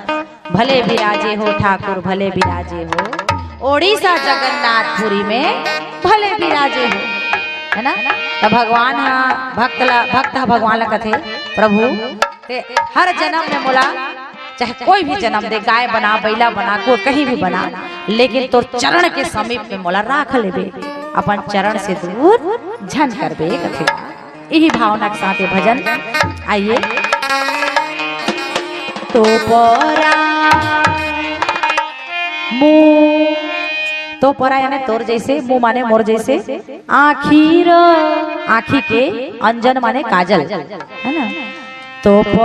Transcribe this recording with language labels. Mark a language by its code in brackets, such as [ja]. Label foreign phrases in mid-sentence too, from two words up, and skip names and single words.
[hne] भले विराजे हो ठाकुर भले विराजे हो, ओडिशा जगन्नाथपुरी में भले विराजे हो, है ना। तो भगवान भक्त भगवान ला कथे प्रभु ते हर जन्म में मोला चाहे कोई भी जन्म दे, गाय बना बैला बना को कहीं भी बना, लेकिन तो चरण के समीप में मोला राख लेबे, अपन चरण से दूर झन करबे कथे। यही भावना के साथ भजन। आइए तो परा मुँह, तो परा यानी तोर जैसे, मुँह माने मोर जैसे, आखिर आखी के, अंजन माने काजल है ना।